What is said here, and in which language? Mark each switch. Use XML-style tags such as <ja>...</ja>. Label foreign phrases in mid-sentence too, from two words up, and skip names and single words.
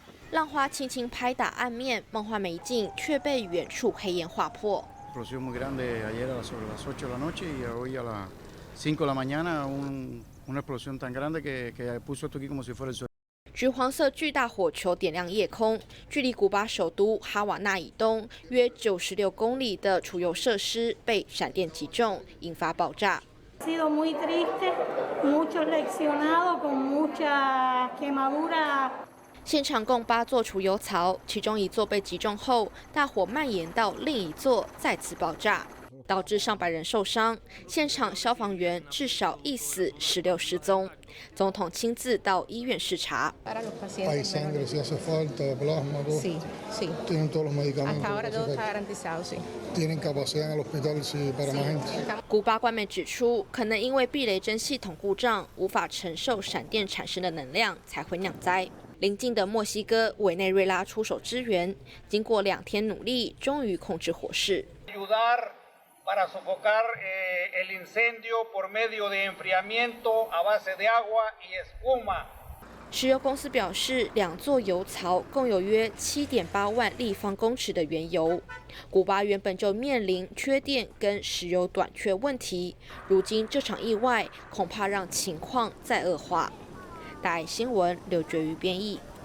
<zh>浪花轻轻拍打岸面，梦幻美景却被远处黑烟划破。</zh> <es>explosión muy grande ayer sobre las 8 de la noche y hoy a las 5 de la mañana una explosión tan grande que puso esto aquí como si fuera el suelo.</es> <zh>橘黄色巨大火球点亮夜空，距离古巴首都哈瓦那以东约96公里的储油设施被闪电击中，引发爆炸。</zh> <es>sido muy triste, muchos lesionados con mucha quemadura.</es> <zh>现场共8座储油槽，其中1座被击中后，大火蔓延到另一座，再次爆炸，导致上百人受伤。现场消防员至少1死16失踪。总统亲自到医院视察。</zh> <es>Hay sangre, si hace falta, plasma, todo. Sí, sí. Tienen todos los medicamentos. Hasta ahora todo está garantizado, sí. Tienen capacidad en el hospital si para más gente.</es> <zh>古巴官媒指出，可能因为避雷针系统故障，无法承受闪电产生的能量，才会酿灾。邻近的墨西哥委内瑞拉出手支援，经过2天努力，终于控制火势。</zh> <es>para sofocar el incendio por medio de enfriamiento a base de agua y espuma.</es> <zh>石油公司表示，2座油槽共有约7.8万立方公尺的原油。古巴原本就面临缺电跟石油短缺问题，如今这场意外恐怕让情况再恶化。大爱新闻刘觉瑜编译。</zh>